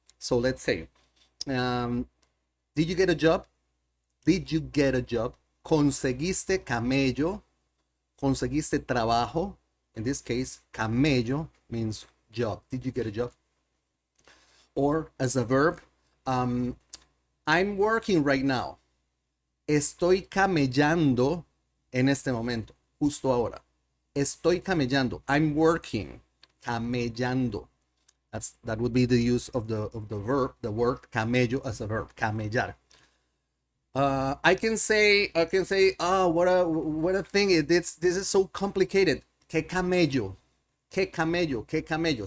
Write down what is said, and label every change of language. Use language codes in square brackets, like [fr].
[en] So let's say, did you get a job? Did you get a job? [es] conseguiste camello, conseguiste trabajo. [en] In this case, camello means job. Did you get a job? Or as a verb, um, I'm working right now. [es] Estoy camellando en este momento, justo ahora. Estoy camellando. [en] I'm working. [es] Camellando. [en] That would be the use of the verb, the word camello as a verb. Camellar. I can say, oh, what a thing! This is so complicated. [es] Que camello, que camello, que camello.